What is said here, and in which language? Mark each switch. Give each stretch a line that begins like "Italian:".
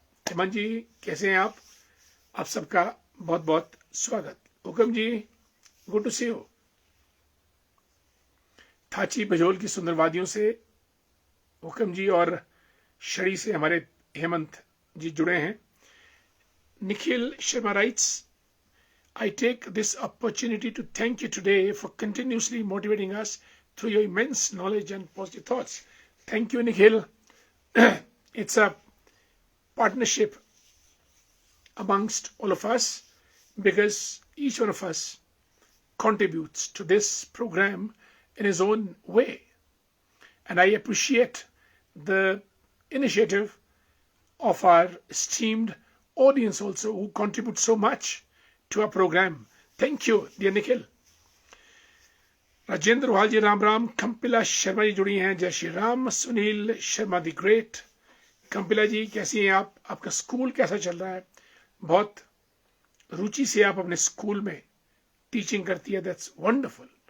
Hindi: हेमंत जी कैसे हैं आप? आप सबका बहुत बहुत स्वागत।
English: हुकम जी, good to see you.
Hindi: Thachi Bajol की सुंदर वादियों से हुकम जी और शड़ी से हमारे हेमंत जी जुड़े हैं।
English: Nikhil Sharma writes, I take this opportunity to thank you today for continuously motivating us through your immense knowledge and positive thoughts. Thank you, Nikhil. It's a partnership amongst all of us. because each one of us contributes to this program in his own way. And I appreciate the initiative of our esteemed audience also, who contribute so much to our program. Thank you, dear Nikhil. Rajendra Wal ji Ram Ram.
Hindi: कंपिला शर्मा जी जुड़ी हैं, जय Shri Ram. Sunil Sharma the great. Kampila जी कैसी हैं आप? आपका school कैसा चल रहा है? बहुत रुचि से आप अपने स्कूल में टीचिंग करती है,
English: That's wonderful.